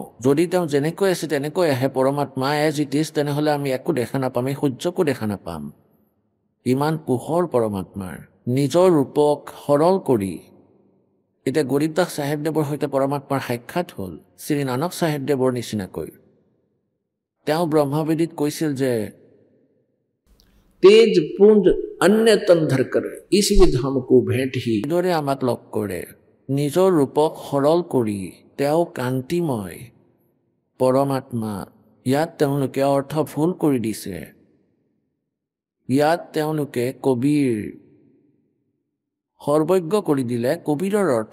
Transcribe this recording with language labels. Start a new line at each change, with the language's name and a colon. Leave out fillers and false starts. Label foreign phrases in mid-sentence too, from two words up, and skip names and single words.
Assamese: যদি তেওঁ যেনেকৈ আছে তেনেকৈ আহে পৰমাত্মা
English: as it is,
Assamese: তেনেহ'লে আমি একো দেখা নাপাম, এই সূৰ্যকো দেখা নাপাম। ইমান পোহৰ পৰমাত্মাৰ। নিজৰ ৰূপক সৰল কৰি এতিয়া গৰীবদাস চাহেবদেৱৰ সৈতে পৰমাত্মাৰ সাক্ষাৎ হ'ল, শ্ৰী নানক চাহেবদেৱৰ নিচিনাকৈ। তেওঁ ব্ৰহ্মবেদীত কৈছিল যে
Hindi: तेज पुंज अन्य तन धरकर इस विधाम को भेंट ही।
Assamese: এইদৰে আমাক লগ কৰে। নিজৰ ৰূপক সৰল কৰি তেওঁ কান্তিময় পৰমাত্মা। ইয়াত তেওঁলোকে অৰ্থ ভুল কৰি দিছে। ইয়াত তেওঁলোকে কবিৰ সৰ্বজ্ঞ কৰি দিলে কবিৰৰ অৰ্থ।